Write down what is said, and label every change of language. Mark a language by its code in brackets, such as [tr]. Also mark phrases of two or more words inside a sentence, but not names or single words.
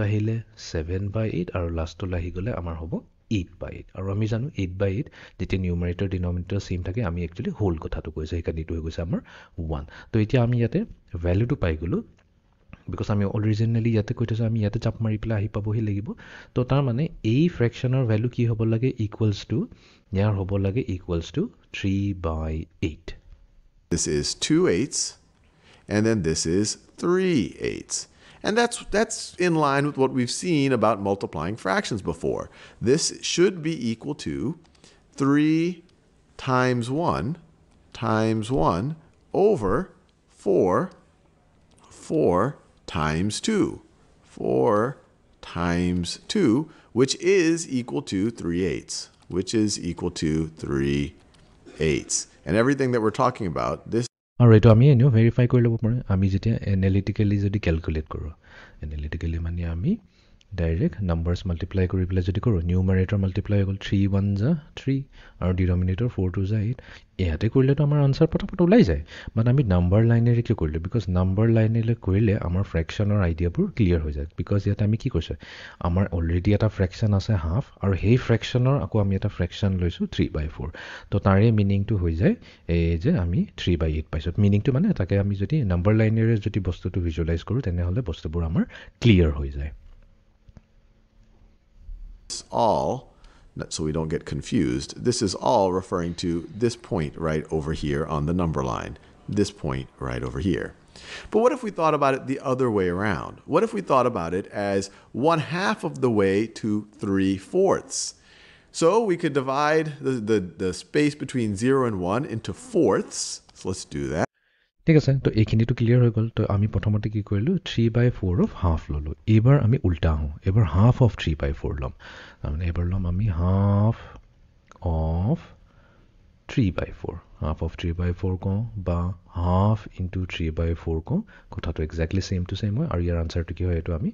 [as] আহিলে 7/8 আৰু লাষ্টলৈ আহি গ'লে আমাৰ হ'ব 8/8 আৰু আমি জানো 8/8 যেতিয়া [en] numerator denominator same [as] থাকে আমি [en] actually whole [as] কথাটো কৈছোঁ সেইকাৰণে এইটো হৈ গৈছে আমাৰ 1 তো এতিয়া আমি ইয়াতে ভেলুটো পাই গ'লোঁ বিকজ আমি অৰিজিনেলি ইয়াতে কৈ থৈছোঁ আমি ইয়াতে চাপ মাৰি পেলাই আহি পাবহি লাগিব তো তাৰমানে এই ফ্ৰেকশ্যনৰ ভেলু কি হ'ব লাগে [en] equals to [as] ইয়াৰ হ'ব লাগে [en] equals to [as] 3/8 [en] This is 2/8 and then this is 3/8 and that's in line with what we've seen about multiplying fractions before. This should be equal to 3 times 1 times 1 over 4 times 2. 4 times 2, which is equal to 3/8. Which is equal to 3/8. And everything that we're talking about, this [as] আৰু এইটো আমি এনেও ভেৰিফাই কৰি ল'ব পাৰোঁ আমি যেতিয়া এনালিটিকেলি যদি কেলকুলেট কৰোঁ এনালিটিকেলি মানে আমি [en] direct numbers multiply [as] কৰি পেলাই যদি কৰোঁ নিউমাৰেটৰ মাল্টিপ্লাই হৈ গ'ল 3 1 যা 3 আৰু ডিনমিনেটৰ 4 2 যা 8 ইয়াতে কৰিলেতো আমাৰ আনচাৰ পটাপট ওলাই যায় বাট আমি নাম্বাৰ লাইনেৰে কিয় কৰিলোঁ বিকজ নাম্বাৰ লাইনেৰে কৰিলে আমাৰ ফ্ৰেকশ্যনৰ আইডিয়াবোৰ ক্লিয়াৰ হৈ যায় বিকজ ইয়াতে আমি কি কৈছোঁ আমাৰ অলৰেডি এটা ফ্ৰেকশ্যন আছে হাফ আৰু সেই ফ্ৰেকশ্যনৰ আকৌ আমি এটা ফ্ৰেকশ্যন লৈছোঁ 3/4 তো তাৰে মিনিংটো হৈ যায় এই যে আমি 3/8 পাইছোঁ মিনিংটো মানে তাকে আমি যদি নাম্বাৰ লাইনেৰে যদি বস্তুটো ভিজুৱেলাইজ কৰোঁ তেনেহ'লে বস্তুবোৰ আমাৰ ক্লিয়াৰ হৈ যায় [en] all, so we don't get confused, this is all referring to this point right over here on the number line. This point right over here. But what if we thought about it the other way around? What if we thought about it as 1/2 of the way to 3/4? So we could divide the space between 0 and 1 into fourths. So let's do that. [as] ঠিক আছে তো এইখিনিটো ক্লিয়াৰ হৈ গ'ল তো আমি প্ৰথমতে কি কৰিলোঁ [en] 3/4 of half [as] ল'লোঁ এইবাৰ আমি উল্টা আহোঁ এইবাৰ [en] half of 3/4 [as] ল'ম তাৰমানে এইবাৰ ল'ম আমি [en] half of 3/4 half of 3/4 [as] কওঁ বা [en] half into 3/4 [as] কওঁ কথাটো [en] exactly same to same [as] হয় আৰু ইয়াৰ আনচাৰটো কি হয় এইটো আমি